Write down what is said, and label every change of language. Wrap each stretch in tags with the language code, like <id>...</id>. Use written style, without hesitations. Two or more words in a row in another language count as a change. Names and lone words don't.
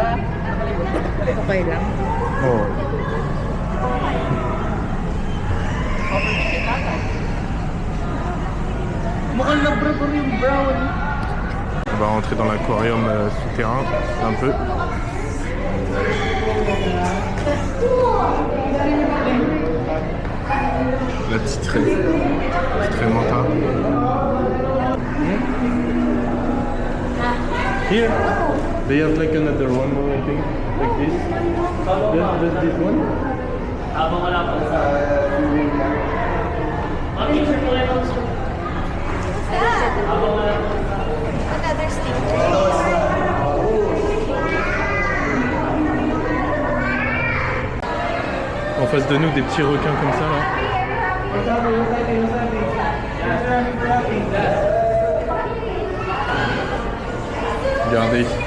<tl>Okay lang. Oh. Mukhang labrador yung brown.</tl> <fr>On va rentrer dans l'aquarium souterrain un peu. La petite raie manta.</fr> <en>Here, they have like another one more, I think, like this. Just this one.</en> <tl>Habang wala pa sa... Picture mo lang also. Habang wala pa sa...</tl> <en>Another stick.</en> <fr>En face de nous, des petits requins comme ça là. Regardez.</fr>